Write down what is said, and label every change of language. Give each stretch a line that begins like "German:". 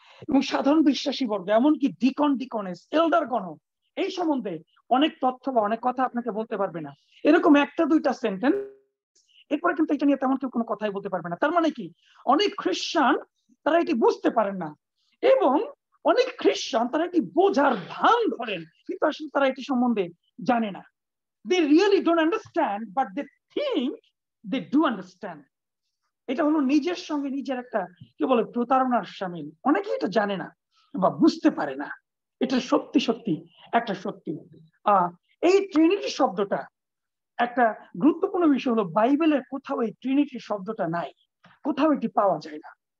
Bangla: এবং সাধারণ বিশ্বাসী বর্গ, এমনকি ডিকনেস, এল্ডার গণ, এই সম্বন্ধে অনেক তথ্য বা অনেক কথা আপনাকে বলতে পারবে না। এরকম 1-2টা সেন্টেন্স, এরপরে কিন্তু এটা নিয়ে তেমন কেউ কোনো কথাই বলতে পারবে না। তার মানে কি? অনেক খ্রিস্টান তারা এটি বুঝতে পারেন না, এবং অনেক খ্রিস্টান তারা এটি বোঝার ভান ধরেন, কিন্তু আসলে তারা এটি সম্বন্ধে জানে না।
English: They really don't understand, but they think they do understand.
Bangla: এটা হলো নিজের সঙ্গে নিজের একটা কি বলে প্রতারণার শামিল। অনেকেই এটা জানে না বা বুঝতে পারে না। এটা সত্যি সত্যি একটা সত্যি। এই ট্রিনিটি শব্দটা একটা গুরুত্বপূর্ণ বিষয় হলো, বাইবেলের কোথাও এই ট্রিনিটি শব্দটা নাই, কোথাও এটি পাওয়া যায় না।